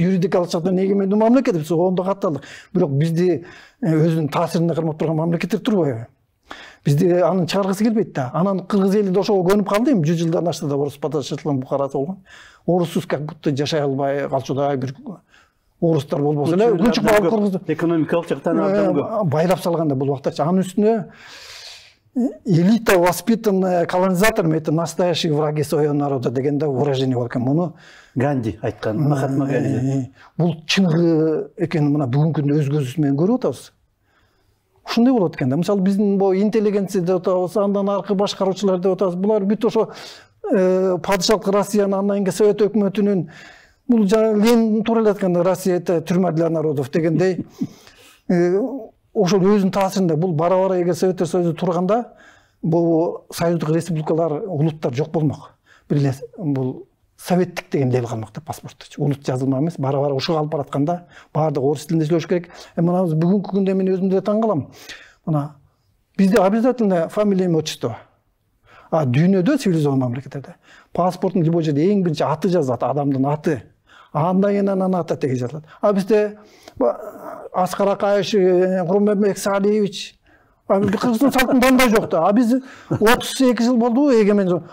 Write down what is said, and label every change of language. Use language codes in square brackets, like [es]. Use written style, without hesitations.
[ky] Юридикалык жактан эгемендүү мамлекет биз ондо катталдык. Бирок бизди өзүнүн таасирине кармап турган мамлекеттер турбайбы? Бизди анын чыгаргысы келбейт да. Анан кыргыз эли да ошого көнүп калды. 100 жылдан ашты да орус падышачылыгын букарасы болгон. Оруссуз [ru] как будто [ky] жашай албай калчудай бир орустар болбосо эле күнчүк багып кыргызды. Экономикалык жактан абдан көп. Байлап салганда бул убактачы. Анын үстүнө [ru] элита, воспитанная колонизаторами, это настоящие враги своего народа [ky] дегенде [ru] выражение [ky] бар экен. Муну Ганди айткан, Махатма Ганди. Бул чыныгы экенин мына бүгүнкү күндө өз көзүбүз менен көрүп атабыз. Ушундай болот экен да. Мисалы биздин бу интеллигенция деп атабыз, андан аркы башкаруучулар деп атабыз. Булар бүт ошо падышалык Россиянын, андан кийин Совет өкмөтүнүн, бул жана Ленин туура эле айтканда, [ru] Россия это тюрьма для народов [ky] дегендей ошол өзүнүн таасиринде. Бул бара-бара эгер Советтер Союзу турганда, бул союздук республикалар, улуттар жок болмок. Бир эле бул советтик деген эл калмак да, паспортто. Улут жазылма эмес, бара-бара ушуга алып баратканда баардыгы орус тилинде сүйлөш керек. Мына бүгүнкү күндө мен өзүм деле таң калам. Мына бизде [ru] обязательно фамилия, имя, отчество. [ky] А дүйнөдө [ru] цивилизованный [ky] мамлекеттерде паспорттун [ru] любой [ky] жерде эң биринчи аты жазылат, адамдын аты. Андан кийин анан аты теги жазылат. А бизде Аскар Акаевич, Курманбек Салиевич, кыргыздын салтында андай жок да. А биз 32 жыл болду эгемен.